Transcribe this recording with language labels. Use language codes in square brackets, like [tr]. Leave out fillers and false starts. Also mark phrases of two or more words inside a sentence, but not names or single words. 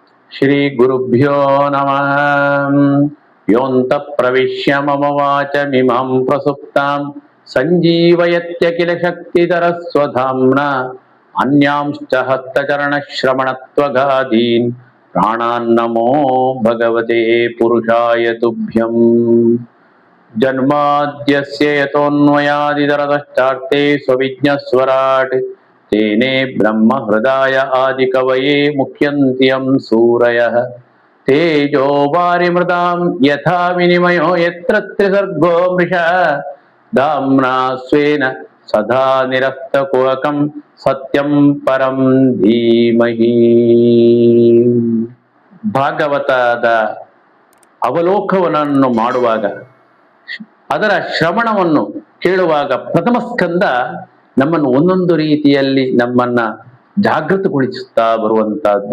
[sa] ಶ್ರೀ ಗುರುಭ್ಯೋ ನಮಃ. ಯೋಂತ ಪ್ರವಿಶ್ಯ ಮಮ ವಾಚಮಿಮಾಂ ಪ್ರಸುಪ್ತಾಂ ಸಂಜೀವಯತ್ಯ ಕಿಲ ಶಕ್ತಿಧರ ಸ್ವಧಾಮ್ನ ಅನ್ಯಾಂಶ್ಚ ಹಸ್ತಚರಣ ಶ್ರವಣತ್ವಗಾದೀನ್ ಪ್ರಾಣಾನ್ನಮೋ ಭಗವತೆ ಪುರುಷಾಯ ತುಭ್ಯಂ. ಜನ್ಮಾದ್ಯಸ್ಯ ಯತೋನ್ಮಯಾದಿತರತಶ್ಚಾರ್ತೆ ಸ್ವವಿಜ್ಞಸ್ವರಾಟ್ ತೇನೇ ಬ್ರಹ್ಮ ಹೃದಯ ಆದಿ ಕವಯೇ ಮುಖ್ಯಂತಿ ಯಂ ಸೂರಯಃ. ತೇಜೋ ವಾರಿಮೃತಾಂ ಯಥಾ ವಿನಿಮಯೋ ಯತ್ರ ತ್ರಿಸರ್ಗೋ ಮೃಷಃ. ಧಾಮ್ನಾ ಸ್ವೇನ ಸದಾ ನಿರಸ್ತಕುಹಕಂ ಸತ್ಯಂ ಪರಂ ಧೀಮಹಿ. [kn] ಭಾಗವತದ ಅವಲೋಕನವನ್ನು ಮಾಡುವಾಗ, ಅದರ ಶ್ರವಣವನ್ನು ಕೇಳುವಾಗ ಪ್ರಥಮ ಸ್ಕಂದ ನಮ್ಮನ್ನು ಒಂದೊಂದು ರೀತಿಯಲ್ಲಿ ನಮ್ಮನ್ನ ಜಾಗೃತಗೊಳಿಸುತ್ತಾ ಬರುವಂತಹದ್ದು.